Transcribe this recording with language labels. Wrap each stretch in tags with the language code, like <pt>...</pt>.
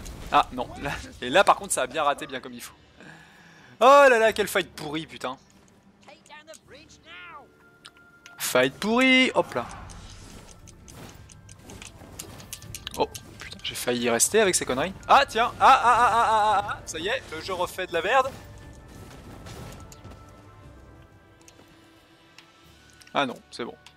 <fr>Ah non, là, et là par contre ça a bien raté, bien comme il faut. Oh là là, quel fight pourri, putain.</fr> <en>Take down the bridge now!</en> <fr>Fight pourri, hop là. Oh putain, j'ai failli y rester avec ces conneries. Ah tiens, ah, ça y est, le jeu refait de la merde. Ah non, c'est bon.</fr>